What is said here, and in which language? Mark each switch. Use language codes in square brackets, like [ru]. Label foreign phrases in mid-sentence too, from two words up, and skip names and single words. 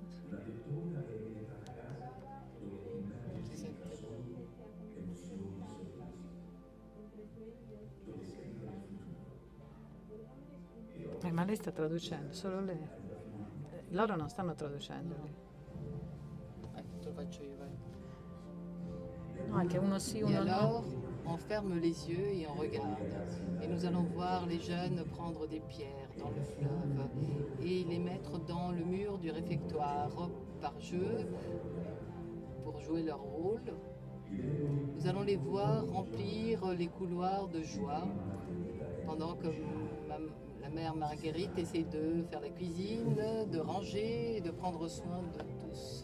[it] Ma lei sta traducendo, solo lei. Loro non stanno traducendo. Te lo faccio io, vai. No, anche uno sì, uno no. [fr] On ferme les yeux et on regarde. Et nous allons voir les jeunes prendre des pierres dans le fleuve et les mettre dans le mur du réfectoire par jeu, pour jouer leur rôle. Nous allons les voir remplir les couloirs de joie pendant que la mère Marguerite essaie de faire la cuisine, de ranger et de prendre soin de tous.